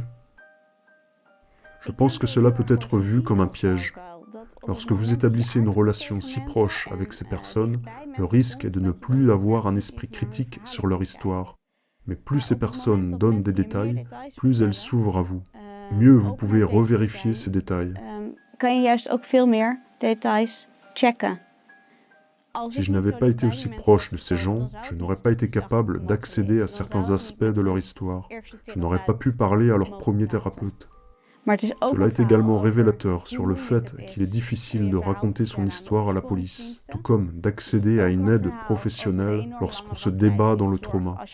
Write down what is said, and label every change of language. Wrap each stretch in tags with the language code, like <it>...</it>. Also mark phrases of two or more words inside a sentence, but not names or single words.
<fr>Je pense que cela peut être vu comme un piège. Lorsque vous établissez une relation si proche avec ces personnes, le risque est de ne plus avoir un esprit critique sur leur histoire. Mais plus ces personnes donnent des détails, plus elles s'ouvrent à vous. mieux vous pouvez revérifier ces détails.</fr> <nl>Kan je juist ook veel meer details checken.</nl> <fr>Si je n'avais pas été aussi proche de ces gens, je n'aurais pas été capable d'accéder à certains aspects de leur histoire. Je n'aurais pas pu parler à leur premier thérapeute. Cela est également révélateur sur le fait qu'il est difficile de raconter son histoire à la police, tout comme d'accéder à une aide professionnelle lorsqu'on se débat dans le trauma.</fr>